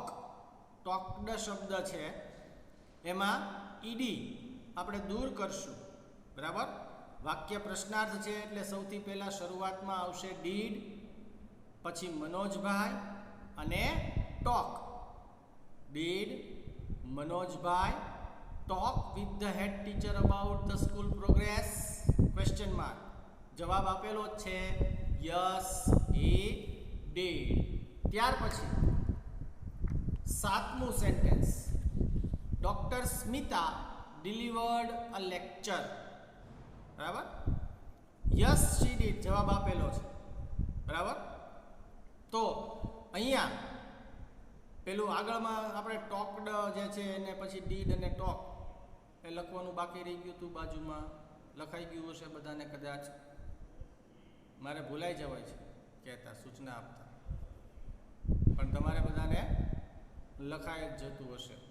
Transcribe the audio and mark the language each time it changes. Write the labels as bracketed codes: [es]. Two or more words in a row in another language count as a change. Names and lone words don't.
[gu] ટોક્ડ શબ્દ છે એમાં ઈડી આપણે દૂર કરશું, બરાબર. વાક્ય પ્રશ્નાર્થ છે એટલે સૌથી પહેલાં શરૂઆતમાં આવશે ડીડ, પછી મનોજભાઈ અને ટોક. [en] ડીડ મનોજભાઈ talk with the head teacher about the school progress? Question mark. [gu] જવાબ આપેલો જ છે [en] yes he did. [gu] ત્યાર પછી 7મું સેન્ટેન્સ, ડોક્ટર સ્મિતા [en] delivered a lecture, [gu] બરાબર. [en] yes she did [gu] જવાબ આપેલો છે, બરાબર. તો અહીંયા પેલું આગળમાં આપણે ટોક્ડ જે છે એને પછી ડીડ અને ટોક એ લખવાનું બાકી રહી ગયું હતું, બાજુમાં લખાઈ ગયું હશે બધાને કદાચ. મારે ભૂલાઈ જવાય છે કહેતા, સૂચના આપતા, પણ તમારે બધાને લખાઈ જ જતું હશે.